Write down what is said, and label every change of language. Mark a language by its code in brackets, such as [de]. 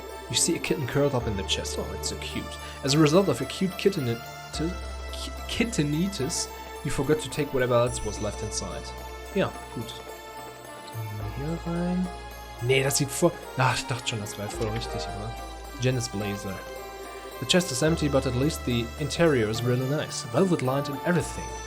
[en] You see a kitten curled up in the chest. Oh, it's so cute. As a result of acute kittenitis, you forgot to take whatever else was left inside. [de] Ja, gut. Dann gehen wir hier rein. Nee, das sieht voll... Ach, ich dachte schon, das wäre voll richtig, aber... Janice Blazer. [en] The chest is empty, but at least the interior is really nice. Velvet lined and everything.